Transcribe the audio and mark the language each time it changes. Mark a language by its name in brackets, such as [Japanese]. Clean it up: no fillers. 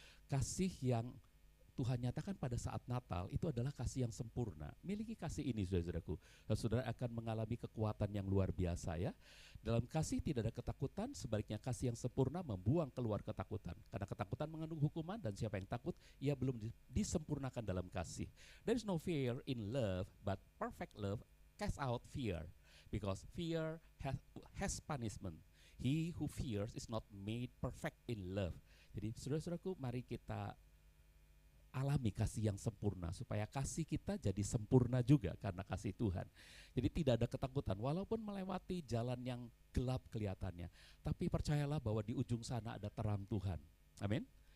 [Indonesian] Kasih yang Tuhan nyatakan pada saat Natal itu adalah kasih yang sempurna. Miliki kasih ini, saudara-saudaraku, saudara akan mengalami kekuatan yang luar biasa, ya. Dalam kasih tidak ada ketakutan, sebaliknya kasih yang sempurna membuang keluar ketakutan. Karena ketakutan mengandung hukuman, dan siapa yang takut, ia belum disempurnakan dalam kasih. [English] There is no fear in love, but perfect love casts out fear, because fear has punishment. He who fears is not made perfect in love. [Indonesian] Jadi saudara-saudaraku, mari kita alami kasih yang sempurna, supaya kasih kita jadi sempurna juga karena kasih Tuhan. Jadi tidak ada ketakutan walaupun melewati jalan yang gelap kelihatannya, tapi percayalah bahwa di ujung sana ada terang Tuhan. Amin.